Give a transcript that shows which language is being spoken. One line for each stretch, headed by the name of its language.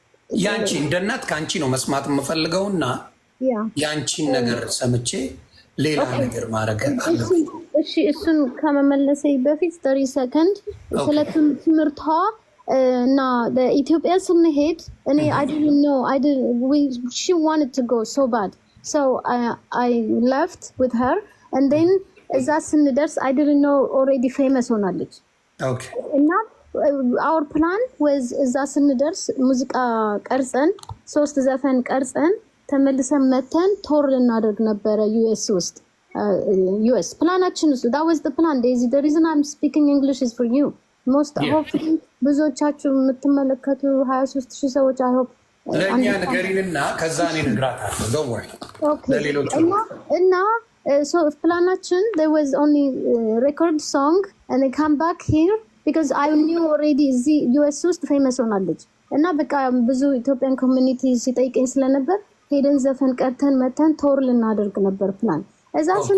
Amharic: ያንቺ እንደ እናት ከአንቺ ነው መስማት የምፈልገውና ያንቺን ነገር ሰምቼ ሌላ ነገር ማድረግ አለብኝ። እሺ እሱን ከመመለሴ በፊት 30 ሰከንድ ስለ ትምህርቷ እና ኢትዮጵያ ስንሄድ እኔ
English: I didn't know she wanted to go so bad so I left with her and then
Amharic: እዛ ስንደርስ
English: I didn't know already famous
Amharic: ሆናለች።
English: Okay.
Amharic: እና
English: our plan was
Amharic: እዛ ስንደርስ ሙዚቃ ቀርጸን 3 ዘፈን ቀርጸን ተመልሰን መተን ቶር ልናደርግ ነበረ US ውስጥ US ፕላናችን እሱ
English: that was the plan. Daisy, the reason I'm speaking English is for you. Most hopefully
Amharic: ብዙዎቻችሁ የምትመለከቱ 23,000 ሰዎች
English: I hope
Amharic: ለእኛ ንገሪንና ከዛ እኔ እነግራታለሁ።
English: Don't worry.
Amharic: ለሌሎቹ እና so planaችን
English: there was only record song and they come back here because I knew already
Amharic: እዚህ US ውስጥ ፌመስ ሆናለች እና በቃ ብዙ ኢትዮጵያን ኮሚኒቲ ሲጠይቀኝ ስለነበር ሄደን ዘፈን ቀርተን መተን ቶር ልናደርግ ነበር ፕላን። እዛ